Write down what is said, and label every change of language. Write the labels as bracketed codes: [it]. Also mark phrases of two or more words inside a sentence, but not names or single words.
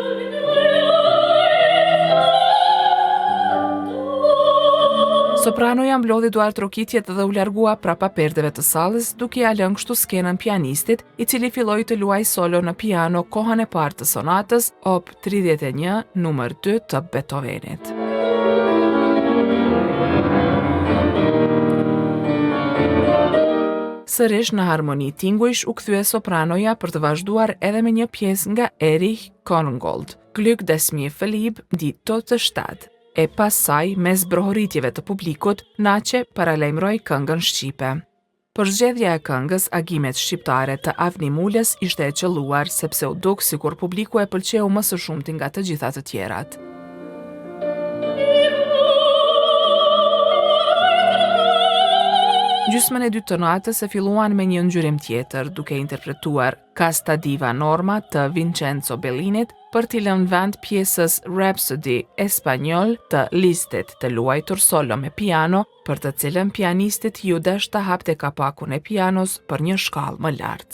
[sq] Sopranoja mblodhi duart rokitjet dhe u largua prapa perdeve të sallës, duke ia lënë kështu skenën pianistit, i cili filloi të luajë solo në piano kohën e parë të sonatës Op 31 numër 2 të Beethovenit. Sërish në harmoni tingujsh u kthye sopranoja për të vazhduar edhe me një pjesë nga Erich Korngold, Glück des mir verliebt, die tote Stadt. E pas saj, mes brohoritjeve të publikut, Naçe paralajmëroi këngën shqipe. Për zgjedhja e këngës, agimet shqiptare të Avni Mulës ishte e qelluar sepse u duk sikur publiku e pëlqeu më së shumti nga të gjitha të tjerat. Gjysmën e dytë të natës e filluan me një ngjyrim tjetër, duke interpretuar Casta Diva Norma të Vincenzo Bellinit për t'i lënë vend pjesës Rhapsody Espagnol të Listet të luajtur solo me piano, për të cilën pianistit ju desh të hapte kapakun e pianos për një shkallë më lartë.